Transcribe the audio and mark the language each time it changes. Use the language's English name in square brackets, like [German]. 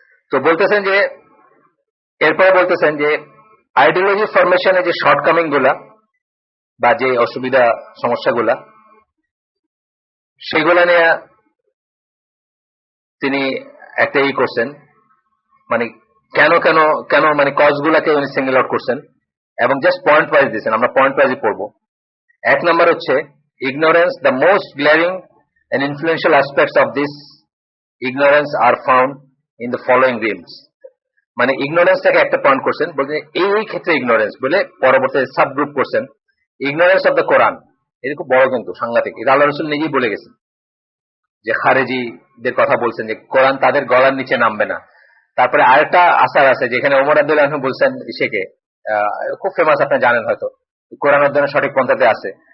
[Bangla] তো বলতেছেন যে, এরপরে বলতেছেন যে আইডিওলজি ফরমেশনে যে শর্টকামিং গুলা বা যে অসুবিধা সমস্যাগুলা, সেগুলা নিয়ে তিনি একটা করছেন, মানে কেন মানে কজ গুলাকে উনি সিঙ্গেল আউট করছেন এবং জাস্ট পয়েন্ট ওয়াইজ দিয়েছেন, আমরা পয়েন্ট ওয়াইজই পড়বো। 1 নম্বর হচ্ছে ignorance. [English] The most glaring and influential aspects of this ignorance are found in the following realms. [Bangla] মানে ইগনোরেন্সটাকে একটা পয়েন্ট করছেন, বলছেন এই ক্ষেত্রে ইগনোরেন্স বলে, পরবর্তী সাবগ্রুপ করছেন ইগনোরেন্স অফ দ্য কোরআন। এটা খুব বড় কিন্তু সাংঘাতিক, এটা আল্লাহ রাসূল নিজেই বলে গেছেন, যে খারেজিদের কথা বলছেন যে কোরআন তাদের গলার নিচে নামবে না। তারপরে আরেকটা আসার আছে যেখানে ওমর রাদিয়াল্লাহু আনহু বলছেন ইসেকে, খুব ফেমাস, আপনি জানেন হয়তো, কোরআন অধ্যয়নের সঠিক পন্থাতে আছে।